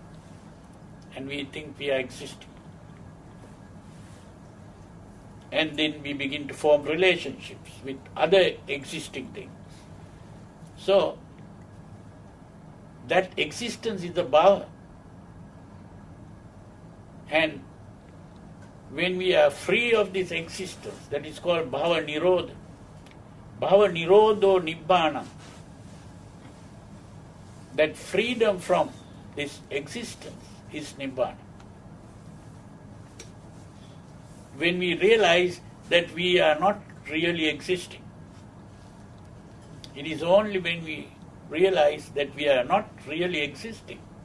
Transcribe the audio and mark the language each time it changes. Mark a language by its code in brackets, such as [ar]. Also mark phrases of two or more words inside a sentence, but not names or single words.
[en] And we think we are existing. And then we begin to form relationships with other existing things. So, that existence is the bhava. And when we are free of this existence, that is called [pi] bhava nirodha. Bhava nirodho nibbana. [en] That freedom from this existence is nibbana. When we realize that we are not really existing, it is only when we realize that we are not really existing.